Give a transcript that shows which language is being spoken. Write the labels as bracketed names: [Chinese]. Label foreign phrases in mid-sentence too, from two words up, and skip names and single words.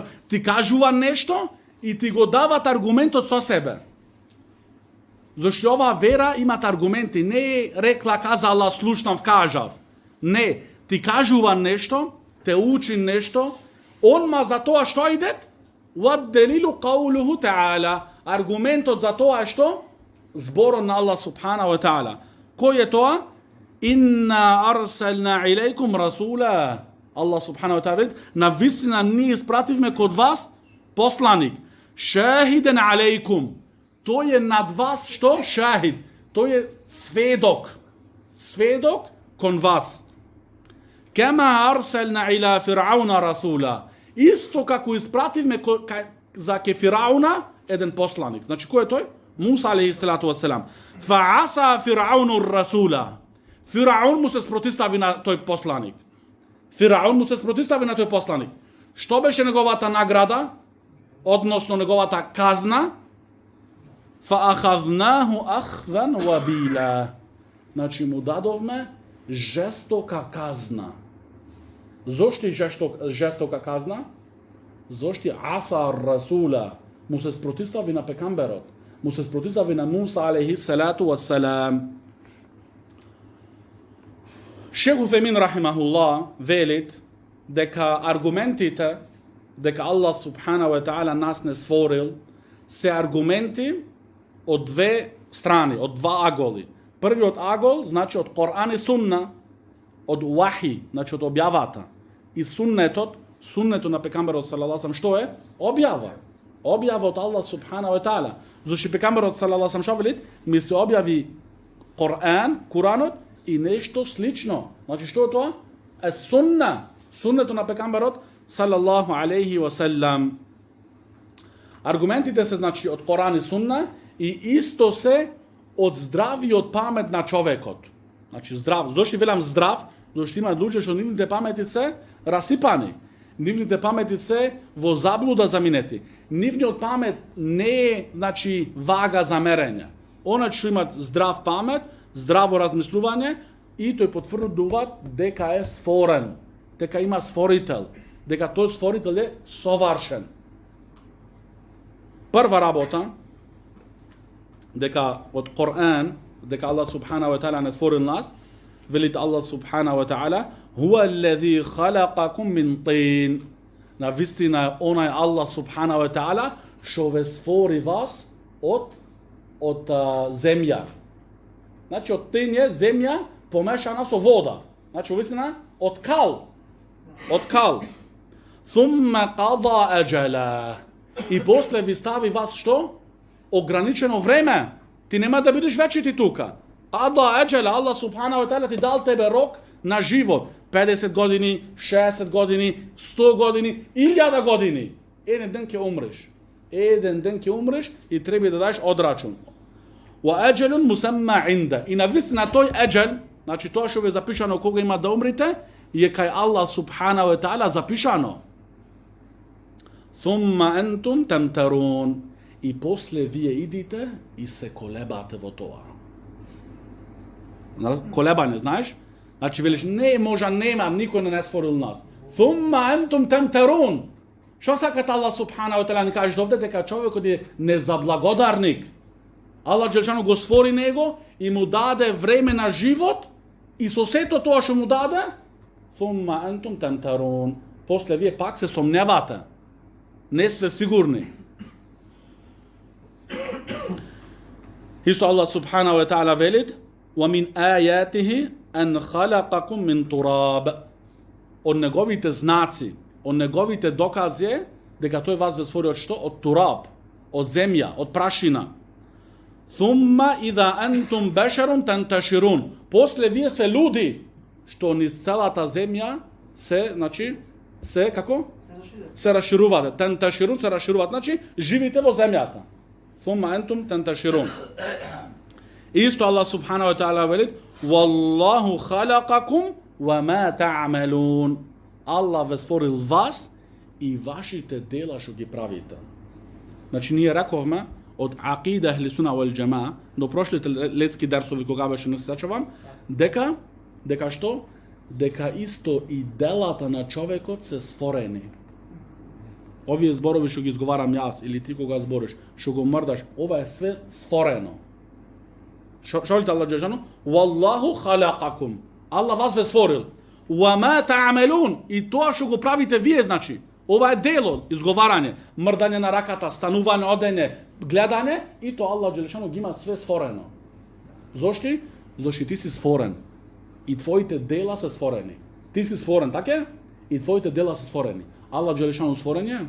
[Macedonian] Ти кажува нешто и ти го дават аргументот со себе. Зашто оваа вера имат аргументи. Не е рекла, казала, слушнав, кажав. Не. Ти кажува нешто, те учи нешто, онма за тоа што идет? [Arabic] والدليل قوله تعالى. [Macedonian] Аргументот за тоа што? Зборот на Аллах [Arabic] سبحانه وتعالى. [Macedonian] Кој е тоа? [Arabic] إنا أرسلنا إليكم رسولا. الله سبحانه وتعالى, [Macedonian] на вистина ние испративме код вас посланик. [Arabic] شاهدا عليكم. [Macedonian] Тој е над вас што? Шахид. Тој е сведок. Сведок кон вас. [Arabic] كما أرسلنا إلى فرعون رسولا. [Macedonian] Исто како испративме за ке Фирауна еден посланик. Значи кој е тој? [Arabic] موسى عليه الصلاة والسلام. فعصى فرعون الرسول. [Macedonian] Фираун му се спротистави на тој посланик. Фираун му се спротистави на тој посланик. Што беше неговата награда? Односно неговата казна? [Arabic] فأخذناه أخذا وبيلا. [Macedonian] Значи му дадовме жестока казна. Зошто жестока казна? Зошто [Arabic] عصى الرسول [Macedonian] му се спротистави на пекамберот, му се спротистави на [Arabic] موسى عليه الصلاة والسلام. [Macedonian] Шейх Уфемин рахимахуллах велит дека аргументите дека Аллах [Arabic] سبحانه وتعالى [Macedonian] нас не створил се аргументи од две страни, од два аголи. Првиот агол значи од Коран и Сунна, од вахи, значи од објавата. И суннетот на пекамберот [Arabic] صلى الله عليه [Macedonian] што е? Објава. Објава од [Arabic] الله سبحانه وتعالى. [Macedonian] Зашто пекамберот [Arabic] صلى الله عليه [Macedonian] што велит? Ми се објави Куранот и нешто слично. Значи што е тоа? Е сунна. Суннето на пекамберот [Arabic] صلى الله عليه وسلم. [Macedonian] Аргументите се значи од Коран и Сунна и исто се од здравиот памет на човекот. Значи здрав. Зошто велам здрав? Зашто има луѓе што нивните памети се расипани. Нивните памети се во заблуда заминети. Нивниот памет не е, значи, вага за мерење. Она што имат здрав памет, здраво размислување и тој потврдува дека е створен, дека има створител, дека тој створител е совршен. Прва работа дека од Коран, дека Аллах [Arabic] سبحانه وتعالى [Macedonian] не створил нас, велит Аллах [Arabic] سبحانه وتعالى هو الذي خلقكم من طين. [Macedonian] На вистина онај Аллах [Arabic] سبحانه وتعالى [Macedonian] што ве створи вас од земја. Значи од тин е земја помешана со вода. Значи вистина од кал. Од кал. [Arabic] ثم قضى أجلا. [Macedonian] И после ви стави вас што? Ограничено време. Ти нема да бидеш вечити тука. [Arabic] قضى أجلا. [Macedonian] Аллах [Arabic] سبحانه وتعالى [Macedonian] ти дал тебе рок на живот. 50 години, 60 години, 100 години, 1000 години. Еден ден ќе умреш. Еден ден ќе умреш и треба да дадеш одрачун. [Arabic] وأجل مسمى عنده. [Macedonian] И на вистина тој аджал, значи тоа што ве запишано кога има да умрите, е кај Аллах [Arabic] سبحانه وتعالى [Macedonian] запишано. [Arabic] ثم أنتم تمترون. [Macedonian] И после вие идите и се колебате во тоа. Колебање, знаеш? Значи велиш не може, нема, никој не створил нас. [Arabic] ثم أنتم تمترون. [Macedonian] Што сакат Аллах [Arabic] سبحانه وتعالى [Macedonian] ни каже овде дека човекот е незаблагодарник. Аллах џелешану го створи него и му даде време на живот и со сето тоа што му даде, [Arabic] ثم أنتم تمترون. [Macedonian] После вие пак се сомневате. Не сте сигурни. Исто Аллах [Arabic] سبحانه وتعالى [Macedonian] велит: [Arabic] "ومن آياته أن خلقكم من تراب." [Macedonian] Од неговите знаци, од неговите докази дека тој вас ве створи од што? Од тураб, од земја, од прашина. [Arabic] ثم إذا أنتم بشر تنتشرون. [Macedonian] После вие се луди што низ целата земја се, значи, се како? Се расширувате. Танташирун се расшируваат, значи живите во земјата. [Arabic] ثم أنتم تنتشرون. [Macedonian] Исто Аллах [Arabic] سبحانه وتعالى [Macedonian] вели: [Arabic] "والله خلقكم وما تعملون." [Macedonian] Аллах ве створил вас и вашите дела што ги правите. Значи ние рековме од [Arabic] عقيدة أهل السنة والجماعة, [Macedonian] до прошлите летски дарсови кога беше не се сеќавам, дека што? Дека исто и делата на човекот се створени. Овие зборови што ги изговарам јас или ти кога збориш, што го мрдаш, ова е све створено. Што вели Аллах џелешану? [Arabic] والله خلقكم. [Macedonian] Аллах вас ве створил. [Arabic] وما تعملون. [Macedonian] И тоа што го правите вие, значи, ова е дело, изговарање, мрдање на раката, станување, одење, гледање, и тоа Аллах џелешану ги има све створено. Зошто? Зошто ти си створен. И твоите дела се створени. Ти си створен, така? И твоите дела се створени. Аллах џелешану створен е?